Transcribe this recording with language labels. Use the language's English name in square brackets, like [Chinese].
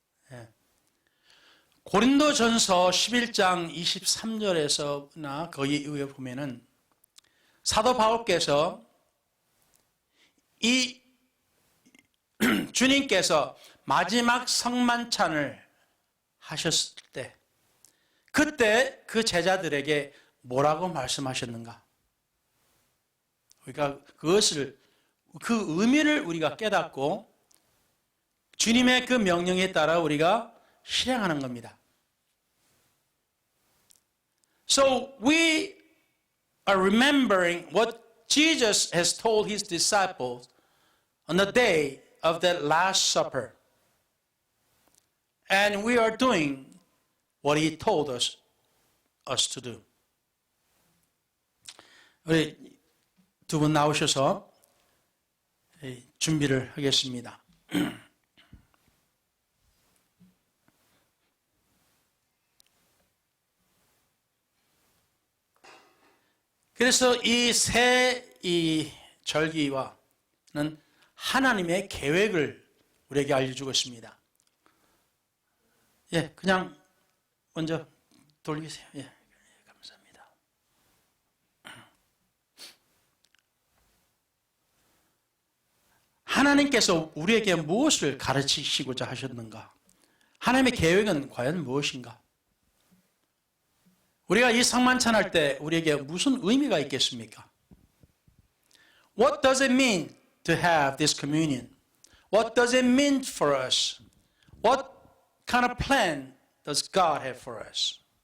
[Korean] 예. 고린도전서 11장 23절에서나 거기 이후에 보면은 사도 바울께서 이 주님께서 마지막 성만찬을 하셨을 때 그때 그 제자들에게 뭐라고 말씀하셨는가? 우리가 그것을 그 의미를 우리가 깨닫고 주님의 그 명령에 따라 우리가 실행하는 겁니다. [English] So we are remembering what Jesus has told his disciples on the day of that Last Supper. And we are doing what he told us to do. [Korean] 우리 두 분 나오셔서 준비를 하겠습니다. 그래서 이 새 절기와는 하나님의 계획을 우리에게 알려주고 있습니다. 예, 그냥 먼저 돌리세요. 예, 감사합니다. 하나님께서 우리에게 무엇을 가르치시고자 하셨는가? 하나님의 계획은 과연 무엇인가? 우리가 이 상만찬 할 때 우리에게 무슨 의미가 있겠습니까? [English] What does it mean to have this communion? What does it mean for us? What kind of plan does God have for us?